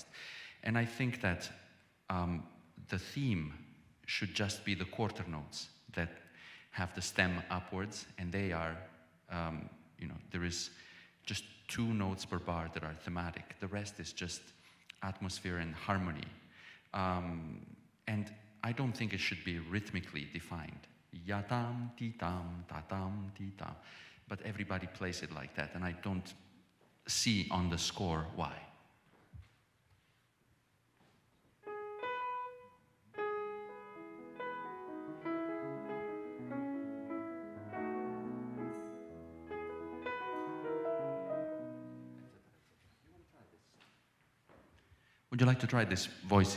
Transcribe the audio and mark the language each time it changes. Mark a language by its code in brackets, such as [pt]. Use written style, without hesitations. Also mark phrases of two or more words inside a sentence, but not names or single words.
[en] And I think that the theme should just be the quarter notes that have the stem upwards, and they are, there is just 2 notes per bar that are thematic. The rest is just atmosphere and harmony. And I don't think it should be rhythmically defined. Ya-tam, ti-tam, ta-tam, ti-tam. But everybody plays it like that, and I don't see on the score why. Would you like to try this voicing?